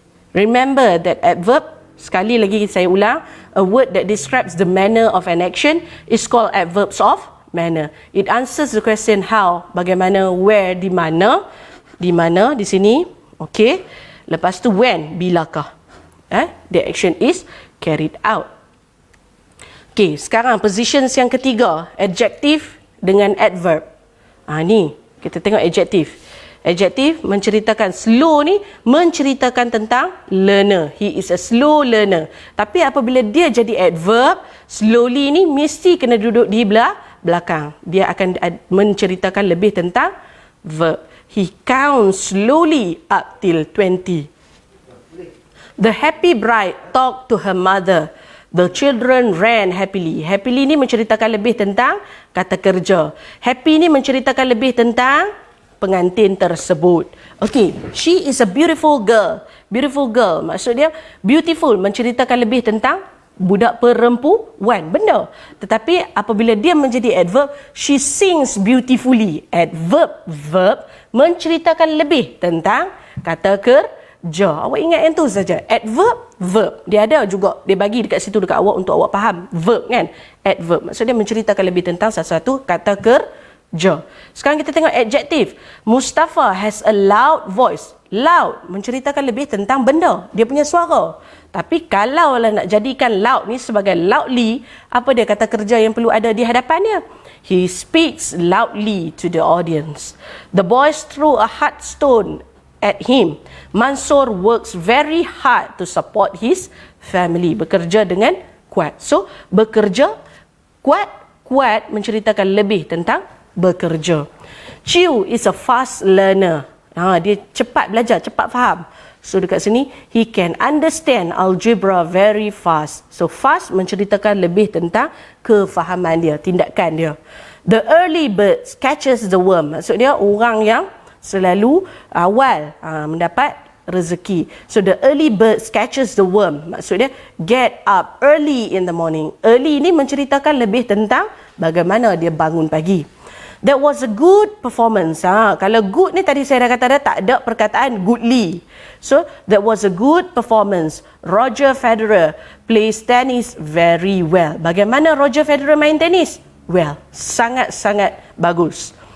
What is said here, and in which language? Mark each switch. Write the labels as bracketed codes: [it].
[en] Remember that adverb, [ms] sekali lagi saya ulang, [en] a word that describes the manner of an action is called adverbs of manner. It answers the question how, bagaimana, where, [ms] di mana di sini. [en] Okey. [ms] Lepas tu [en] when, bilakah. The action is carried out. [ms] Okey, sekarang positions yang ketiga, adjective dengan adverb. Ni kita tengok adjective. Adjective menceritakan, slow ni menceritakan tentang learner. [en] He is a slow learner. [ms] Tapi apabila dia jadi adverb, slowly ni mesti kena duduk di belakang. Dia akan menceritakan lebih tentang verb. [en] He counts slowly up till 20. The happy bride talked to her mother. The children ran happily. [ms] Happily ni menceritakan lebih tentang kata kerja. Happy ni menceritakan lebih tentang pengantin tersebut. [en] Okay, she is a beautiful girl. [ms] Beautiful girl, maksud dia beautiful, menceritakan lebih tentang budak perempuan, benda. Tetapi apabila dia menjadi adverb, [en] she sings beautifully. [ms] Adverb, verb, menceritakan lebih tentang kata kerja. Awak ingat yang tu saja. Adverb, verb. Dia ada juga, dia bagi dekat situ dekat awak untuk awak faham. Verb kan? Adverb. Maksud dia menceritakan lebih tentang sesuatu kata kerja. Sekarang kita tengok adjective. [en] Mustafa has a loud voice. [ms] Loud menceritakan lebih tentang benda, dia punya suara. Tapi kalau lah nak jadikan loud ni sebagai loudly, apa dia kata kerja yang perlu ada di hadapannya? [en] He speaks loudly to the audience. The boys threw a hard stone at him. Mansur works very hard to support his family. [ms] Bekerja dengan kuat. So, bekerja kuat, kuat menceritakan lebih tentang bekerja. [en] Chiu is a fast learner. [ms] Dia cepat belajar, cepat faham. [en] So [ms] dekat sini, [en] he can understand algebra very fast. [ms] So fast menceritakan lebih tentang kefahaman dia, tindakan dia. [en] The early bird catches the worm. [ms] Maksudnya orang yang selalu awal mendapat rezeki. [en] So the early bird catches the worm. Maksudnya get up early in the morning. [ms] Early ni menceritakan lebih tentang bagaimana dia bangun pagi. [en] That was a good performance. [ms] Kalau good ni tadi saya dah kata dah, tak ada perkataan goodly. [en] So that was a good performance. Roger Federer plays tennis very well. [ms] Bagaimana Roger Federer main tenis? Well, sangat-sangat bagus.